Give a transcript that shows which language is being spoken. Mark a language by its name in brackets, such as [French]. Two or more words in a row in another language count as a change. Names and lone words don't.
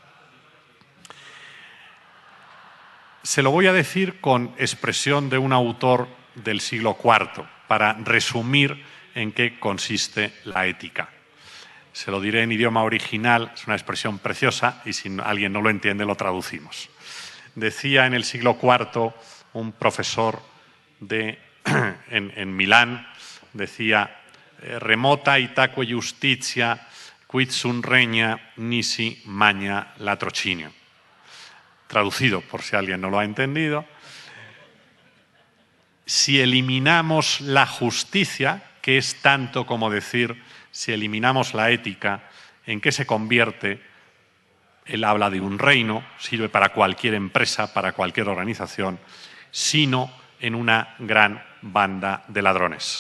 [Spanish] Se lo voy a decir con expresión de un autor del siglo IV, para resumir en qué consiste la ética. Se lo diré en idioma original, es una expresión preciosa y si alguien no lo entiende lo traducimos. Decía en el siglo IV un profesor en Milán, decía: [Latin] remota itaque justitia, quid sunt regna, nisi magna latrocinio. [Spanish] Traducido, por si alguien no lo ha entendido: si eliminamos la justicia, que es tanto como decir si eliminamos la ética, ¿en qué se convierte? Él habla de un reino, sirve para cualquier empresa, para cualquier organización, sino en una gran banda de ladrones.